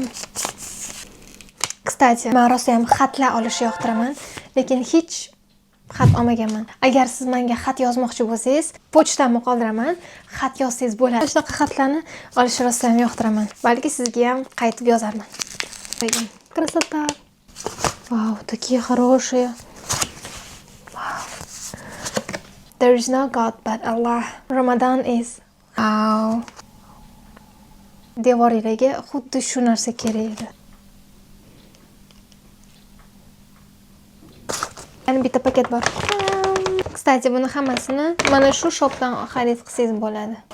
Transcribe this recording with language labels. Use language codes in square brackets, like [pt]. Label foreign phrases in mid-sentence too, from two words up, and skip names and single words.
[uz] Kстати, men rosa ham xatlar olishni yoqtiraman, lekin hech xat olmaganman. Agar siz menga xat yozmoqchi bo'lsangiz, pochtamni qoldiraman, xat yozsangiz bo'ladi. Shunaqa xatlarni olishni rosa ham yoqtiraman. Balki sizga ham qaytib yozarman. [ru] Красота. Вау, такие хорошие. Вау. [en] There is no God but Allah. Ramadan is. Wow. [uz] Devoringlarga xuddi shu narsa kerak edi. Yani bitta paket bor. Kstati, buni hammasini mana shu shopdan xarid qilsangiz bo'ladi.